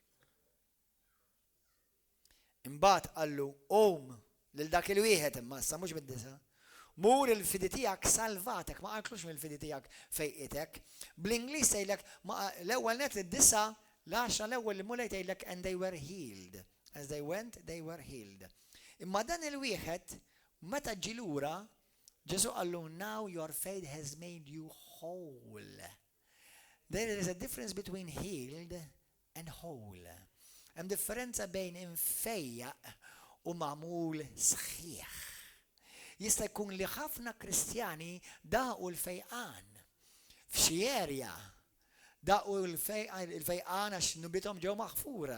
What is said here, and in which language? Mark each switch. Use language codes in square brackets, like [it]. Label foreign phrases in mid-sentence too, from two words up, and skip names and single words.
[mt] Imbagħad qallu qum lil dak il-wieħed imma issa mhux bid-disa. Mur il-fidi tiegħek salvatek, ma qalklux mill-fidi tiegħek fejqitek. Bl-Ingliż tgħidlek l-ewwel net id-disa l-10 l-ewwel li mulej tgħidlek [en] and they were healed. As they went, they were healed. [mt] Imma dan il-wieħed meta ġi lura Ġesu qallu [en] now your faith has made you whole. There is a difference between healed and whole. [mt] Hemm differenza bejn infejjaq u magħmul sħiħ. Jista' jkun li ħafna Kristjani daqu l-fejqan f'xi erja. Daqu l-fejqan għax nubithom ġew maħfura.